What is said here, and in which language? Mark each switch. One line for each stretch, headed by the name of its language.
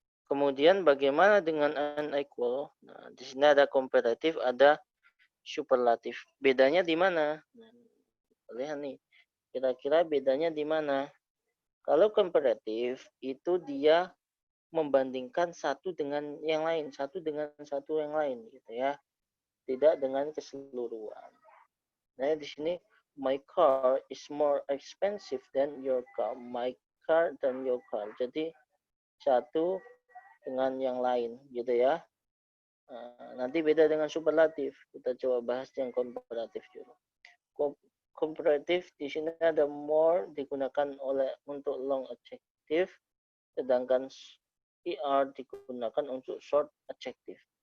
Indonesian: Kemudian bagaimana dengan unequal? Nah, di sini ada komparatif, ada superlatif. Bedanya di mana? Nah, lihat nih. Kira-kira bedanya di mana? Kalau komparatif itu dia membandingkan satu dengan yang lain, satu dengan satu yang lain gitu ya. Tidak dengan keseluruhan. Nah, di sini
English: my car is more expensive than your car. My car dan your car.
Indonesian: Jadi satu dengan yang lain gitu ya. Nanti beda dengan superlatif. Kita coba bahas yang komparatif dulu. Komparatif di sini ada more digunakan untuk long adjective, sedangkan er digunakan untuk short adjective.